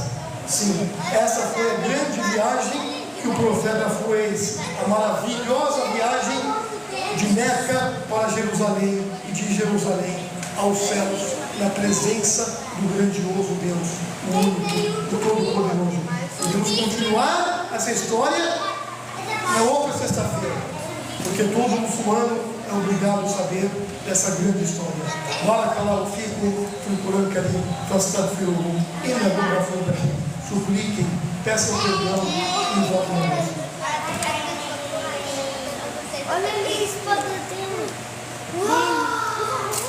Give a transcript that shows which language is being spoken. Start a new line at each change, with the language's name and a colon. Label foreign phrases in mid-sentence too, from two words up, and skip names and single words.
Portuguese: Sim, essa foi a grande viagem que o profeta fez, a maravilhosa viagem de Meca para Jerusalém e de Jerusalém aos céus, na presença do grandioso Deus, o único, o Todo-Poderoso. Podemos continuar essa história na outra sexta-feira, porque todo muçulmano é obrigado a saber dessa grande história.
Arabic: بارك الله فيكم في القرآن الكريم، فأستغفره إنه غفور رحيم.
Portuguese: Supliquem, peçam perdão e voltem a Deus. Olha ali, espada dele.